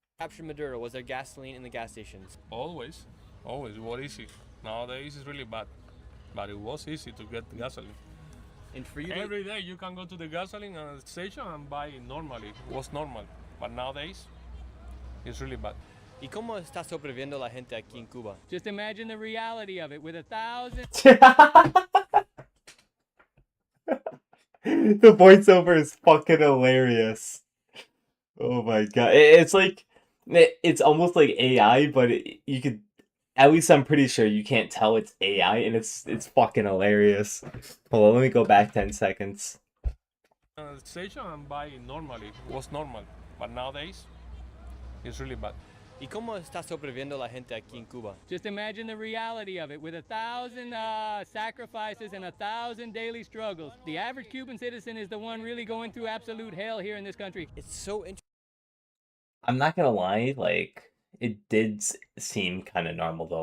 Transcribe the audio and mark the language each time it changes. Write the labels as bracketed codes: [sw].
[en] captured Maduro, was there gasoline in the gas stations? Always. It was easy. Nowadays it's really bad. But it was easy to get gasoline. And for you, Every day you can go to the gasoline station and buy it normally. It was normal. But nowadays, it's really bad. [es] ¿y cómo está sobreviviendo la gente aquí en Cuba? [en] Just imagine the reality of it with 1,000. The voiceover is fucking hilarious. Oh my god. It's like, it's almost like AI, but you could, at least I'm pretty sure you can't tell it's AI, and it's fucking hilarious. Hold on, let me go back 10 seconds. Station and buy it normally. It was normal. But nowadays, it's really bad. [es] ¿Y cómo está sobreviviendo la gente aquí en Cuba? [en] Just imagine the reality of it with 1,000 sacrifices and 1,000 daily struggles. The average Cuban citizen is the one really going through absolute hell here in this country. It's so interesting. I'm not gonna lie, like it did seem kind of normal though.